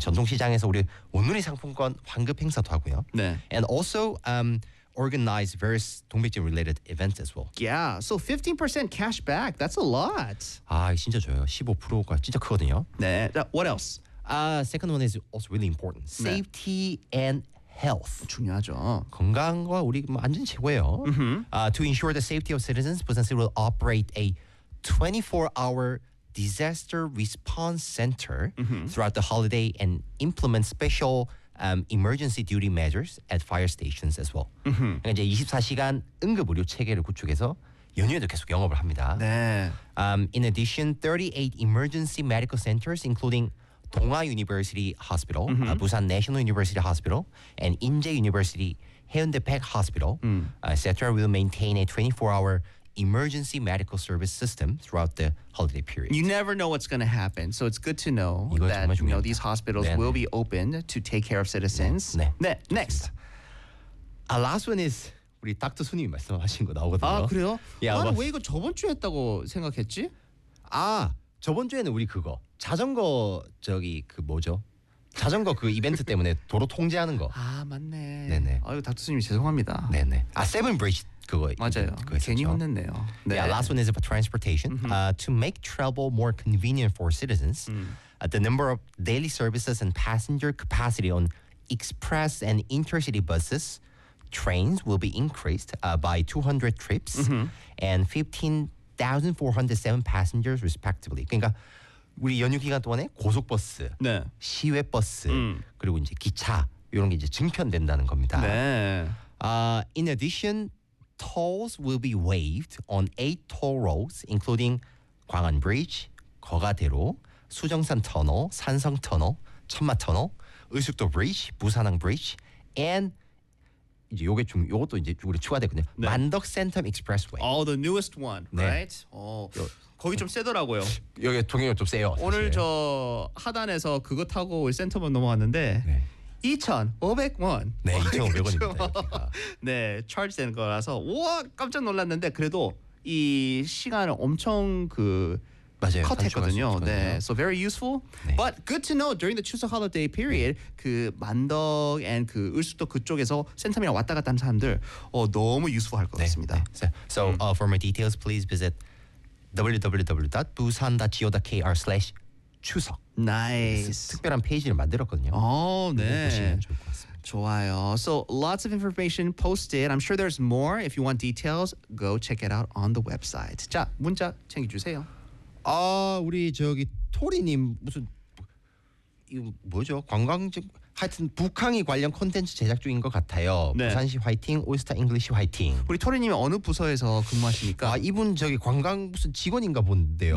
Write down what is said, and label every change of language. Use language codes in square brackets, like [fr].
[ko] 전통시장에서 우리 온누리 상품권 환급 행사도 하고요. 네. [en] And also organize various 동백진 related events as well. Yeah. So 15% cash back. That's a lot. [ko] 아, 진짜 좋아요. 15%가 진짜 크거든요. [en] 네. What else? Second one is also really important. Safety 네. and health. [ko] 중요하죠. 건강과 우리 안전 최고예요. Mm-hmm. [en] To ensure the safety of citizens, Busan City will operate a 24-hour disaster response center mm-hmm. throughout the holiday and implement special emergency duty measures at fire stations as well. Mm-hmm. [ko] 그러니까 이제 24시간 응급 의료 체계를 구축해서 연휴에도 계속 영업을 합니다. 네. [en] In addition, 38 emergency medical centers, including 동아 University Hospital, mm-hmm. Busan National University Hospital, and Inje University, 해운대 Peck Hospital, etc., will maintain a 24-hour emergency medical service system throughout the holiday period. You never know what's going to happen, so it's good to know that you know these hospitals 네, will 네. be open to take care of citizens. [ko] 네. 네. 네. [en] Next. Last one is [ko] 우리 닥터 손님이 말씀하신 거 나오거든요. 아, 그래요? 야, 아, 왜 이거 저번 주에 했다고 생각했지? 아, 저번 주에는 우리 그거 자전거 저기 그 뭐죠? 자전거 그 이벤트 때문에 도로 통제하는 거. 아, 맞네. 네, 네. 아, 이거 닥터 손님이 죄송합니다. 네, 네. 아, 세븐 브릿지 그거 맞아요. 그거 괜히 혼냈네요. 네. [en] Yeah, last one is about transportation. To make travel more convenient for citizens, the number of daily services and passenger capacity on express and intercity buses, trains will be increased by 200 trips and 15,407 passengers respectively. [ko] 그러니까 우리 연휴 기간 동안에 고속버스, 네. 시외버스, 그리고 이제 기차 이런 게 이제 증편된다는 겁니다. 네. [en] In addition, tolls will be waived on 8 toll roads, including 광안 브릿지, 거가대로, 수정산 터널, 산성 터널, 천마 터널, 을숙도 브릿지, 부산항 브릿지, and [ko] 이제 요게 좀 요것도 이제 우리 추가되거든요. [en] 네. [ko] 만덕 센텀 익스프레스웨이. [en] Oh, the newest one, 네. right? Oh. [ko] 거기 좀 세더라고요. 여기 통행료 좀 세요. 사실. 오늘 저 하단에서 그거 타고 올 센터만 넘어왔는데 네. 2,500원. 네, 2,500원입니다. 네, 차지 되는 거라서 우와 깜짝 놀랐는데 그래도 이 시간을 엄청 그 맞아요. 컷했거든요. 네, [en] so very useful. [ko] 네. [en] But good to know during the Chuseok holiday period, 네. [ko] 그 만덕 and 그 을숙도 그쪽에서 센터미랑 왔다 갔다 하는 사람들 너무 useful할 것 네. 같습니다. [en] 네. So for more details, please visit www.busan.go.kr/추석 Nice. [ko] 특별한 페이지를 만들었거든요. 오, 네. 보시면 좋을 것 같습니다. [en] 좋아요. So lots of information posted. I'm sure there's more. If you want details, go check it out on the website. [ko] 자, 문자 챙겨주세요. 아, 우리 저기 토리님 무슨 이거 뭐죠? 관광증 하여튼 북항이 관련 콘텐츠 제작 중인 것 같아요. 네. 부산시 화이팅, 올스타 잉글리시 화이팅. 우리 토리님이 어느 부서에서 근무하십니까? 아, 이분 저기 관광 무슨 직원인가 본데요.